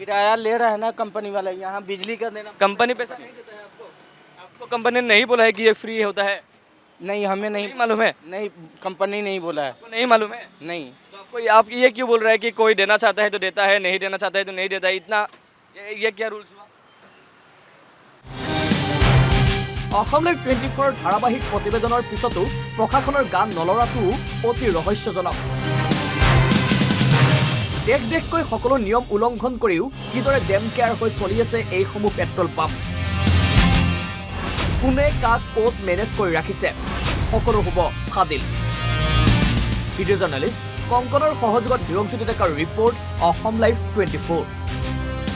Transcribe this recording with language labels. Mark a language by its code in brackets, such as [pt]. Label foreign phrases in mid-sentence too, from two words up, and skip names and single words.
[hi] किराया ले रहा है ना कंपनी वाला यहाँ बिजली का देना कंपनी पैसा नहीं देता है आपको कंपनी ने नहीं बोला है कि ये फ्री होता है नहीं हमें नहीं मालूम है नहीं कंपनी नहीं बोला है आपको नहीं मालूम है नहीं तो आपको आप ये क्यों बोल रहे हैं कि कोई देना चाहता है तो देता है नहीं देना चाहता है तो नहीं देता है इतना ये क्या रूल्स हुआ [as] অসম লাইভ 24 ধাৰাবাহিক প্ৰতিবেদনৰ পিছতো প্ৰশাসনৰ গান নলৰাটো অতি ৰহস্যজনক দেশকৈ সকলো নিয়ম উলংঘন কৰিও কিদৰে [en] damn care [as] হৈ চলি আছে এইসমূহ [en] petrol pump [as] কোনে কাক ক'ত মেনেজ কৰি ৰাখিছে সকলো হ'ব ফাদিল [en] video journalist [as] কংকনৰ সহযোগত হিৰঞ্জ্যোতি ডেকাৰ ৰিপৰ্ট অসম লাইভ 24